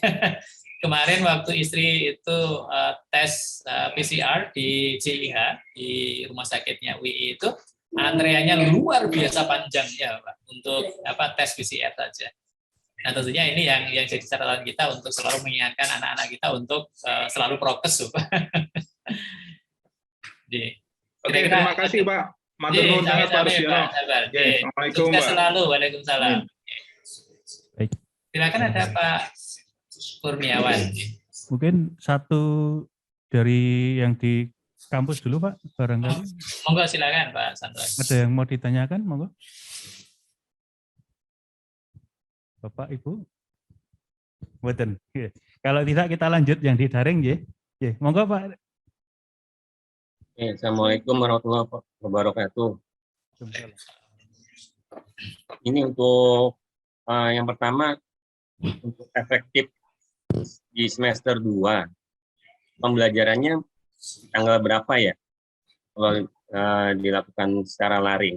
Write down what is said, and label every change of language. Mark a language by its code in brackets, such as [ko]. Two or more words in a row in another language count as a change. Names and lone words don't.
[id] Kemarin waktu istri itu tes PCR di JIH, di rumah sakitnya UI itu, antreannya luar biasa panjang ya Pak, untuk tes PCR saja. Nah tentunya ini yang jadi catatan kita untuk selalu mengingatkan anak-anak kita untuk selalu prokes, Pak. Nggih. Oke, Kira-kira terima kasih Pak. Matur nggih, nuwun sangat Pak sami-sami, Rusdiono. Pak Sabar. Oke, Nggih. Assalamualaikum Sukses Pak. selalu. Waalaikumsalam. Baik. Silakan ada Pak Kurniawan. Mungkin satu dari yang di kampus dulu Pak, barangkali. Monggo silakan Pak Sandra. Ada yang mau ditanyakan, monggo. Bapak, Ibu. Mboten. Kalau tidak kita lanjut yang di daring nggih. Nggih, monggo Pak. [ar] السلام عليكم ورحمة الله وبركاته. [id] Ini untuk yang pertama, untuk efektif di semester 2, pembelajarannya tanggal berapa ya kalau dilakukan secara laring?